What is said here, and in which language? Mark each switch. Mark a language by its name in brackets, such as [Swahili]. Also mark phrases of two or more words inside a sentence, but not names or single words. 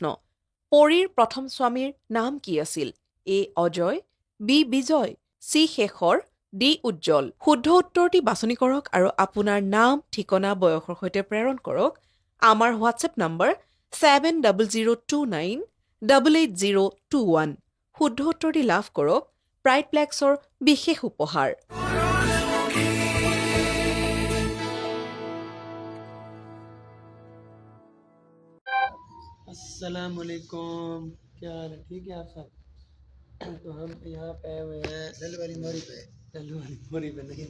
[Assamese] পৰীৰ প্ৰথম স্বামীৰ নাম কি আছিল? এ অজয়, বি বিজয়, চি শেখৰ, ডি উজ্জ্বল। শুদ্ধ উত্তৰটি বাছনি কৰক আৰু আপোনাৰ নাম, ঠিকনা, বয়সৰ সৈতে প্ৰেৰণ কৰক আমাৰ হোৱাটছএপ নম্বৰ 7029888021। শুদ্ধ উত্তৰটি লাভ কৰক প্ৰাইড প্লেক্সৰ বিশেষ উপহাৰ। [Arabic] السلام عليكم, [Hindi] क्या हाल है? ठीक है आप सब? तो हम यहाँ पे आए हुए हैं दलवारी मोरी पे। दलवारी मोरी पे नहीं,